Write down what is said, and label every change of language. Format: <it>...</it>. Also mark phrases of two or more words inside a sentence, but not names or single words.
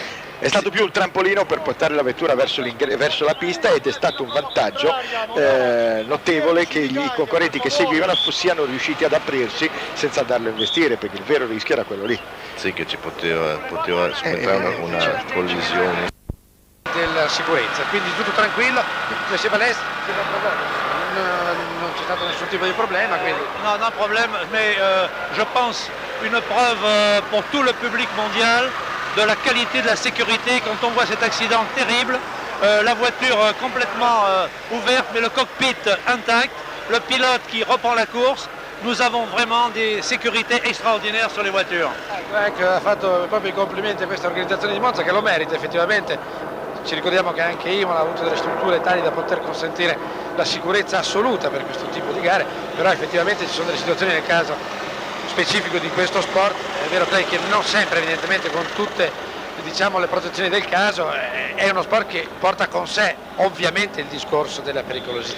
<it>È stato più un trampolino per portare la vettura verso la pista, ed è stato un vantaggio notevole che i concorrenti che seguivano siano riusciti ad aprirsi senza andarlo a investire, perché il vero rischio era quello lì. Sì, che ci poteva subentrare una collisione. Della sicurezza, quindi tutto tranquillo, come se valesse, non c'è stato nessun tipo di problema, quindi...</it> <fr>Non problème, mais je pense une preuve pour tout le public mondial de la qualité de la sécurité quand on voit cet accident terrible, la voiture complètement ouverte mais le cockpit intact, le pilote qui reprend la course. Nous avons vraiment des sécurités extraordinaires sur les voitures.</fr> <it>Ecco, ha fatto proprio i complimenti a questa organizzazione di Monza, che lo merita effettivamente. Ci ricordiamo che anche Imola ha avuto delle strutture tali da poter consentire la sicurezza assoluta per questo tipo di gare, però effettivamente ci sono delle situazioni nel caso specifico di questo sport. È vero, Clay, che non sempre evidentemente con tutte, diciamo, le protezioni del caso, è uno sport che porta con sé ovviamente il discorso della pericolosità.</it>